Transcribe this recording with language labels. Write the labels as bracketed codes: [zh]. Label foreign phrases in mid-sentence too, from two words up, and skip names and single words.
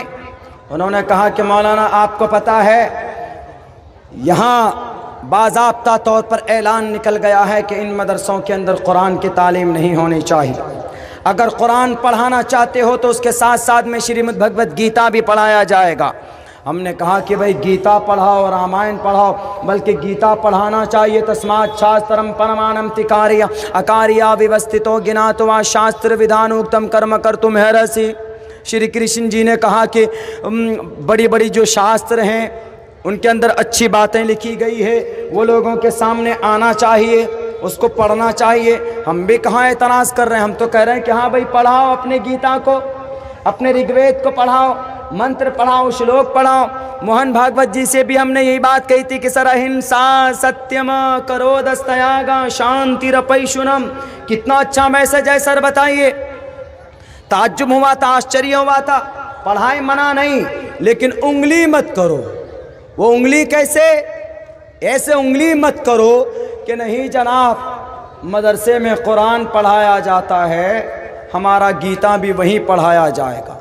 [ur] انہوں نے کہا کہ مولانا آپ کو پتہ ہے یہاں باضابطہ طور پر اعلان نکل گیا ہے کہ ان مدرسوں کے اندر قرآن کی تعلیم نہیں ہونی چاہیے، اگر قرآن پڑھانا چاہتے ہو تو اس کے ساتھ ساتھ میں شریمد بھگوت گیتا بھی پڑھایا جائے گا۔ ہم نے کہا کہ بھئی گیتا پڑھاؤ، رامائن پڑھاؤ، بلکہ گیتا پڑھانا چاہیے۔ [sa] तस्मात् शास्त्रं प्रमाणं ते कार्याकार्यव्यवस्थितौ ज्ञात्वा शास्त्रविधानोक्तं कर्म कर्तुमिहार्हसि. [ur] شری کرشن جی نے کہا کہ بڑی بڑی جو شاستر ہیں ان کے اندر اچھی باتیں لکھی گئی ہے، وہ لوگوں کے سامنے آنا چاہیے، اس کو پڑھنا چاہیے۔ ہم بھی کہاں اعتراض کر رہے ہیں، ہم تو کہہ رہے ہیں کہ ہاں بھئی پڑھاؤ، اپنے گیتا کو، اپنے رگ وید کو پڑھاؤ، منتر پڑھاؤ، شلوک پڑھاؤ۔ موہن بھاگوت جی سے بھی ہم نے یہی بات کہی تھی کہ سر [sa] अहिंसा सत्यम् अक्रोधस्त्यागः शान्तिर् अपैशुनम्, [ur] کتنا اچھا میسج ہے سر، بتائیے۔ تعجب ہوا تھا، آشچریہ ہوا تھا۔ پڑھائی منع نہیں، لیکن انگلی مت کرو۔ وہ انگلی کیسے؟ ایسے انگلی مت کرو کہ نہیں جناب مدرسے میں قرآن پڑھایا جاتا ہے، ہمارا گیتا بھی وہیں پڑھایا جائے گا۔